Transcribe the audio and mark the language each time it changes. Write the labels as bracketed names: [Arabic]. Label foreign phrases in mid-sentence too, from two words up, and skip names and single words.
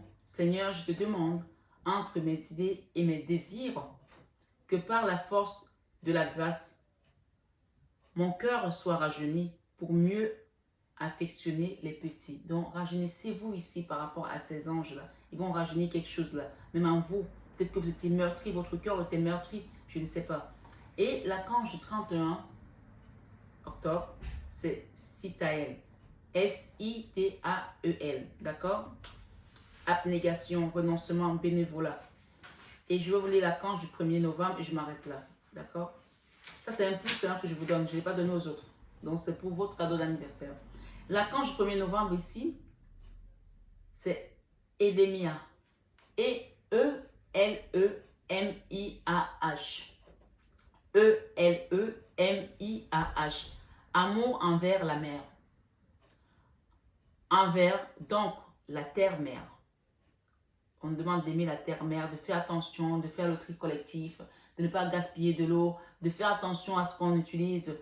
[French] Seigneur, je te demande, entre mes idées et mes désirs, que par la force de la grâce, mon cœur soit rajeuni pour mieux affectionner les petits. Donc, rajeunissez-vous ici par rapport à ces anges-là. Ils vont rajeunir quelque chose là. Même en vous, peut-être que vous étiez meurtri, votre cœur était meurtri, je ne sais pas. Et l'archange du 31 octobre, c'est Sitael. S-I-T-A-E-L. D'accord? Abnégation, renoncement, bénévolat. Et je vais vous lire l'archange du 1er novembre et je m'arrête là. D'accord? Ça, c'est un plus que je vous donne. Je ne l'ai pas donné aux autres. Donc, c'est pour votre cadeau d'anniversaire. L'archange du 1er novembre ici, c'est Élémia. E-E-L-E-M-I-A-H. E-L-E-M-I-A-H. Amour envers la mer. Envers, donc, la terre-mère. On demande d'aimer la terre-mère, de faire attention, de faire le tri collectif, de ne pas gaspiller de l'eau, de faire attention à ce qu'on utilise.